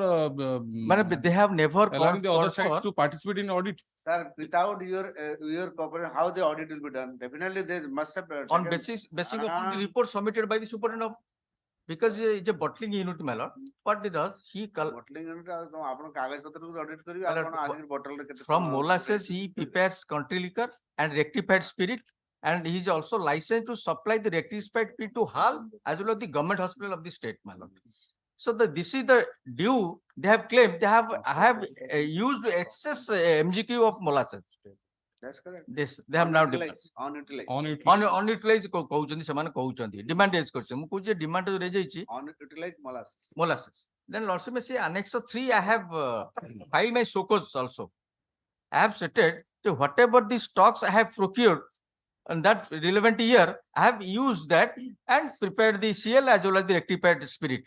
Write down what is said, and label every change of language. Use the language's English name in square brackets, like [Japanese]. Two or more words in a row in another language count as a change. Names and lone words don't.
[English] They have never allowing the other called sides for. to participate in audit? Sir, without your cooperation, how the audit will be done? Definitely they must have. On taken- basing upon the report submitted by the superintendent of, because it's a bottling unit, my lord. What it does, he bottling unit [Odia] ଆପଣ କାଗଜ ପତ୍ରକୁ audit କରିବେ [English] Well, [Odia] ଆପଣ ଆଜିର bottle ରେ କେତେ [English] from [Odia] କଣ [English] molasses, [Odia] ପକେଇଛି? [English] he prepares country liquor and rectified spirit, and he is also licensed to supply the rectified spirit to HAL as well as the government hospital of the state, my lord. So this is the due they have claimed. I have used excess MGQ of molasses. That's correct. This they have now Unutilized, unutilized. [Odia] unutilized କହୁଛନ୍ତି ସେମାନେ କହୁଛନ୍ତି [English] demand raise [Odia] କରୁଛନ୍ତି ମୁଁ କହୁଛି [English] demand raise [Odia] ହେଇଛି [English] Unutilized molasses. molasses. Then lordship may say annexure 3 I have filed my show cause also. I have stated that whatever the stocks I have procured in that relevant year, I have used that and prepared the CL as well as the rectified spirit.